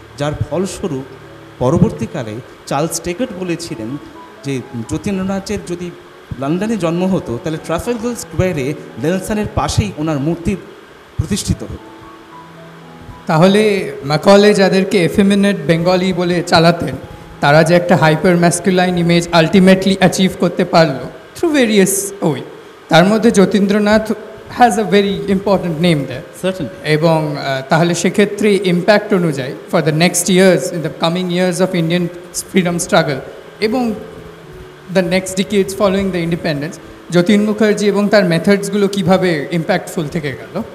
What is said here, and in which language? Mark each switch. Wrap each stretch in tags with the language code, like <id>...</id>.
<bn>যার ফলস্বরূপ পরবর্তীকালে চার্লস টেকট বলেছিলেন যে যতীন্দ্রনাথের যদি লন্ডনে জন্ম হতো তাহলে ট্রাফালগার স্কোয়ারে নেলসনের পাশেই ওনার মূর্তি প্রতিষ্ঠিত হতো। তাহলে ম্যাকলে যাদেরকে</bn> <en>effeminate Bengali</en> <bn>বলে চালাতেন, তারা যে একটা</bn> <en>hyper masculine image ultimately achieve</en> <bn>করতে পারলো</bn> <en>through various way,</en> <bn>তার মধ্যে Jatindranath</bn> <en>has a very important name there. Certainly.</en> <bn>এবং তাহলে সেক্ষেত্রে ইম্প্যাক্ট অনুযায়ী</bn> <en>for the next years in the coming years of Indian freedom struggle এবং the next decades following the independence,</en> <bn>Jatin Mukherjee এবং তার মেথডসগুলো কীভাবে ইম্প্যাক্টফুল থেকে গেল?</bn>